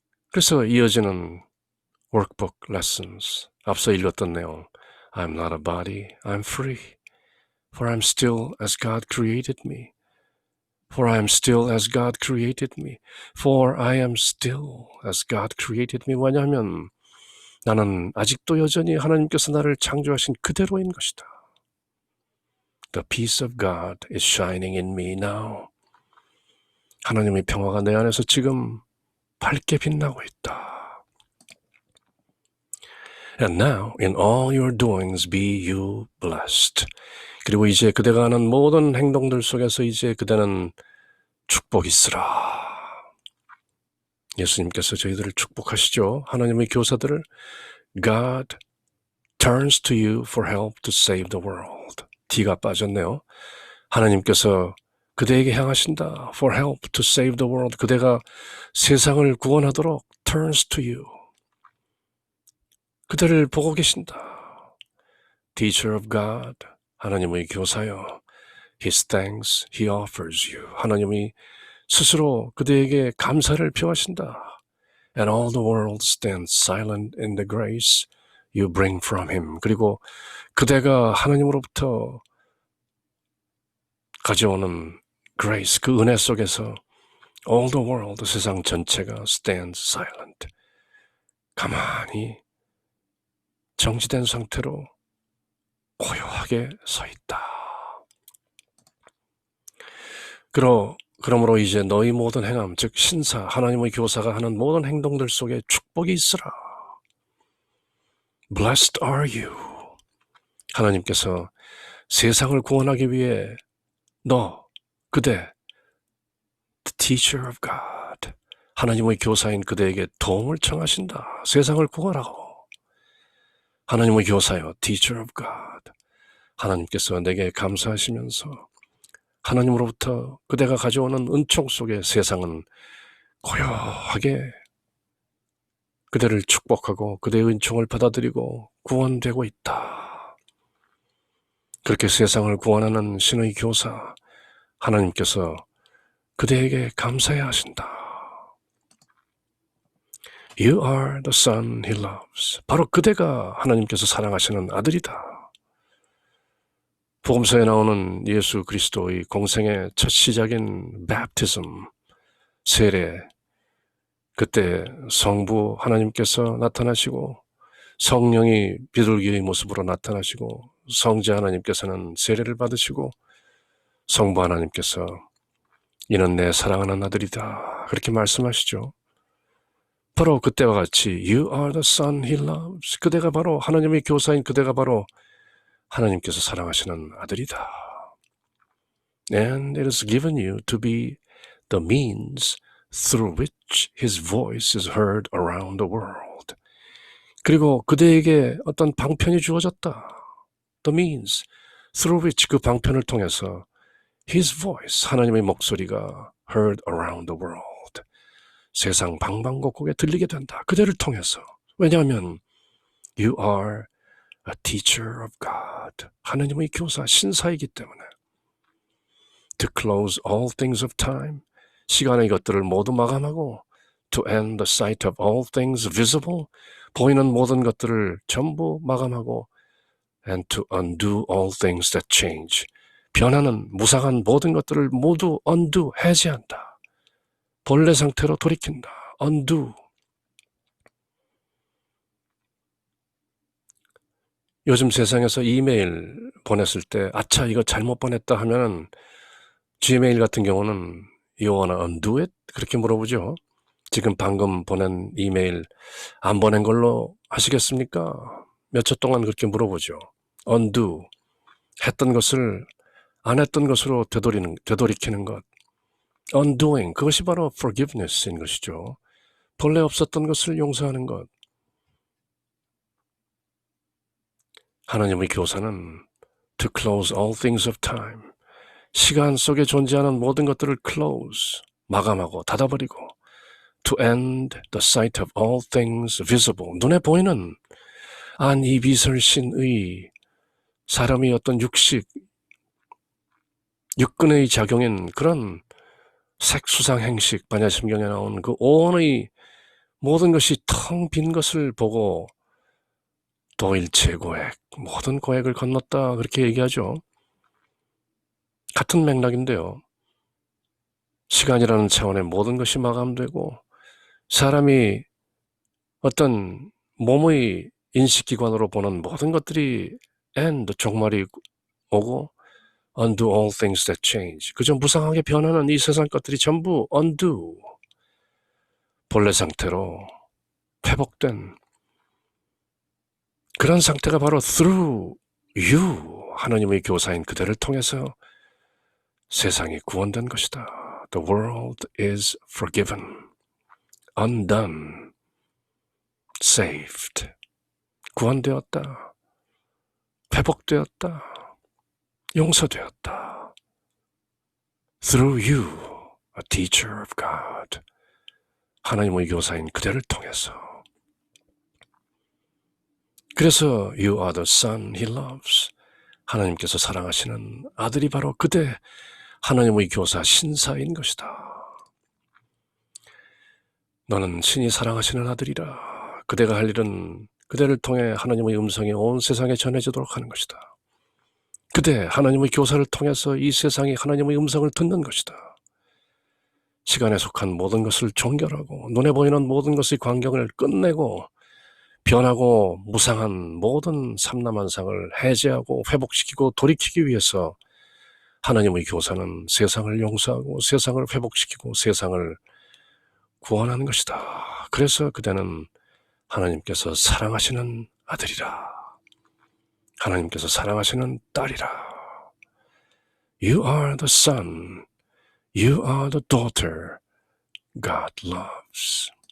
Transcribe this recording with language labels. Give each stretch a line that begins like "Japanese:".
Korean: 그래서 이어지는
English: workbook lessons,
Korean: 앞서 읽었던 내용,
English: I'm not a body, I'm free, for I'm still as God created me. For I am still as God created me. For I am still as God created me.
Korean: 왜냐하면 나는 아직도 여전히 하나님께서 나를 창조하신 그대로인 것이다.
English: The peace of God is shining in me now.
Korean: 하나님의 평화가 내 안에서 지금 밝게 빛나고 있다.
English: And now in all your doings be you blessed.
Korean: 그리고 이제 그대가 하는 모든 행동들 속에서 이제 그대는 축복이 있으라. 예수님께서 저희들을 축복하시죠. 하나님의 교사들을
English: God turns to you for help to save the world.
Korean: D가 빠졌네요. 하나님께서 그대에게 향하신다.
English: For help to save the world.
Korean: 그대가 세상을 구원하도록
English: turns to you.
Korean: 그대를 보고 계신다.
English: Teacher of God.
Korean: 하나님의 교사여.
English: His thanks he offers you.
Korean: 하나님이 스스로 그대에게 감사를 표하신다.
English: And all the world stands silent in the grace you bring from him.
Korean: 그리고 그대가 하나님으로부터 가져오는 grace, 그 은혜 속에서
English: all the world,
Korean: 세상 전체가
English: stands silent.
Korean: 가만히 정지된 상태로 고요하게 서 있다. 그러므로 이제 너희 모든 행함, 즉 신사, 하나님의 교사가 하는 모든 행동들 속에 축복이 있으라.
English: Blessed are you.
Korean: 하나님께서 세상을 구원하기 위해 그대,
English: the teacher of God,
Korean: 하나님의 교사인 그대에게 도움을 청하신다. 세상을 구원하고. 하나님의 교사여,
English: teacher of God.
Korean: 하나님께서 내게 감사하시면서 하나님으로부터 그대가 가져오는 은총 속에 세상은 고요하게 그대를 축복하고 그대의 은총을 받아들이고 구원되고 있다. 그렇게 세상을 구원하는 신의 교사 하나님께서 그대에게 감사해야 하신다.
English: You are the son he loves.
Korean: 바로 그대가 하나님께서 사랑하시는 아들이다. 복음서에 나오는 예수 그리스도의 공생의 첫 시작인
English: baptism,
Korean: 세례, 그때 성부 하나님께서 나타나시고 성령이 비둘기의 모습으로 나타나시고 성자 하나님께서는 세례를 받으시고 성부 하나님께서 이는 내 사랑하는 아들이다 그렇게 말씀하시죠. 바로 그때와 같이
English: You are the son he loves.
Korean: 그대가 바로 하나님의 교사인 그대가 바로 하나님께서 사랑하시는 아들이다.
English: And it is given you to be the means through which his voice is heard around the world.
Korean: 그리고 그대에게 어떤 방편이 주어졌다.
English: The means through which
Korean: 그 방편을 통해서
English: his voice,
Korean: 하나님의 목소리가
English: heard around the world.
Korean: 세상 방방곡곡에 들리게 된다. 그대를 통해서. 왜냐하면
English: you are a teacher of God.
Korean: 하나님의 교사, 신사이기 때문에.
English: To close all things of time.
Korean: 시간의 것들을 모두 마감하고
English: to end the sight of all things visible.
Korean: 보이는 모든 것들을 전부 마감하고
English: and to undo all things that change.
Korean: 변하는 무상한 모든 것들을 모두 undo, 해제한다. 본래 상태로 돌이킨다. undo. 요즘 세상에서 이메일 보냈을 때 아차 이거 잘못 보냈다 하면은 Gmail 같은 경우는
English: You wanna undo it?
Korean: 그렇게 물어보죠. 지금 방금 보낸 이메일 안 보낸 걸로 하시겠습니까? 몇 초 동안 그렇게 물어보죠.
English: undo.
Korean: 했던 것을 안 했던 것으로 되돌이키는 것. undoing. 그것이 바로 forgiveness인 것이죠. 본래 없었던 것을 용서하는 것. 하나님의 교사는
English: to close all things of time.
Korean: 시간 속에 존재하는 모든 것들을
English: close,
Korean: 마감하고 닫아버리고
English: to end the sight of all things visible.
Korean: 눈에 보이는 안이비설신의 사람이 어떤 육근의 작용인 그런 색수상 행식, 반야심경에 나온 그 오온의 모든 것이 텅 빈 것을 보고 도일체 고액, 모든 고액을 건넜다 그렇게 얘기하죠. 같은 맥락인데요. 시간이라는 차원의 모든 것이 마감되고 사람이 어떤 몸의 인식기관으로 보는 모든 것들이 end, 종말이 오고
English: undo all things that change.
Korean: 그저 무상하게 변하는 이 세상 것들이 전부 undo. 본래 상태로 회복된 그런 상태가 바로
English: through you,
Korean: 하나님의 교사인 그대를 통해서 세상이 구원된 것이다.
English: The world is forgiven, undone, saved.
Korean: 구원되었다. 회복되었다. 용서되었다.
English: Through you, a teacher of God.
Korean: 하나님의 교사인 그대를 통해서. 그래서
English: you are the son he loves.
Korean: 하나님께서 사랑하시는 아들이 바로 그대, 하나님의 교사 신사인 것이다. 너는 신이 사랑하시는 아들이라. 그대가 할 일은 그대를 통해 하나님의 음성이 온 세상에 전해지도록 하는 것이다. 그대, 하나님의 교사를 통해서 이 세상이 하나님의 음성을 듣는 것이다. 시간에 속한 모든 것을 종결하고 눈에 보이는 모든 것의 광경을 끝내고 변하고 무상한 모든 삼라만상을 해제하고 회복시키고 돌이키기 위해서 하나님의 교사는 세상을 용서하고 세상을 회복시키고 세상을 구원하는 것이다. 그래서 그대는 하나님께서 사랑하시는 아들이라. 하나님께서 사랑하시는 딸이라.
English: You are the son. You are the daughter God loves.